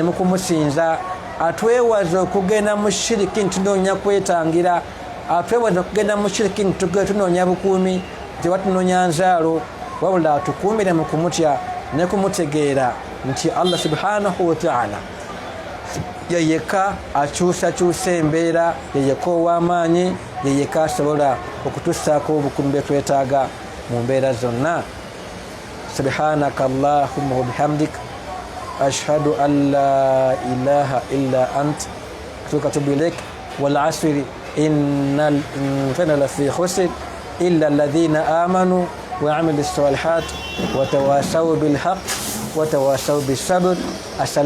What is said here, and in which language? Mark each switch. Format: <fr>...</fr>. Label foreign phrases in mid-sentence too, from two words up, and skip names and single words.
<lg>mu kumusinza, atwewaze okugenda mu shiriki nti tunoonya kwetangira, atwewaze okugenda mu shiriki nti tunoonya bukuumi tebatunoonya nzaalo, wabula atukuumire mu kumutya ne kumutegeera nti</lg> <ar>الله سبحانه وتعالى</ar> <lg>yeyeka akyusakyusa embeera, yeyeka ow'amaanyi, yeyeka asobola okutussaako obukuumi bwe twetaaga mu mbeera zonna.</lg> <ar>سبحانك اللهم وبحمدك أشهد أن لا إله إلا أنت أستغفرك وأتوب إليك. والعصر إن الإنسان لفي خسر إلا الذين آمنوا وعملوا الصالحات وتواصوا بالحق وتواصوا بالصبر.</ar>